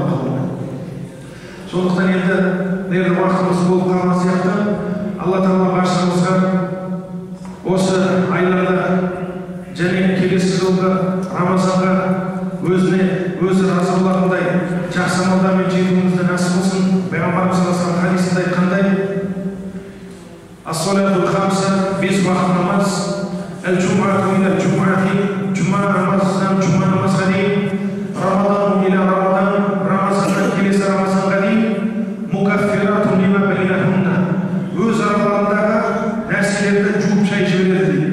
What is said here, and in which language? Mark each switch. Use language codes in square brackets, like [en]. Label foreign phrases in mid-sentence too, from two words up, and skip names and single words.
[kk] Сондықтан енді уақытымыз болып қалған сияқты, Алла Тағала баршамызға осы айларда және келесі жылғы Рамазанға өзі разы болатындай жақсы амалдармен жетуімізді нәсіп болсын. Пайғамбарымыз [ar] صلى الله عليه وسلم [kk] хадисінде айтқандай, [ar] الصلوات الخمس, [kk] 5 уақыт намаз, [ar] الجمعة إلى الجمعة, [kk] жұма намазынан жұма намазға дейін, [ar] رمضان إلى رمضان, [kk] Рамазаннан келесі Рамазанға дейін, [ar] مكفرات لما بينهن, [kk] өз араларындағы нәрселерді жуып шайып жібереді дейді.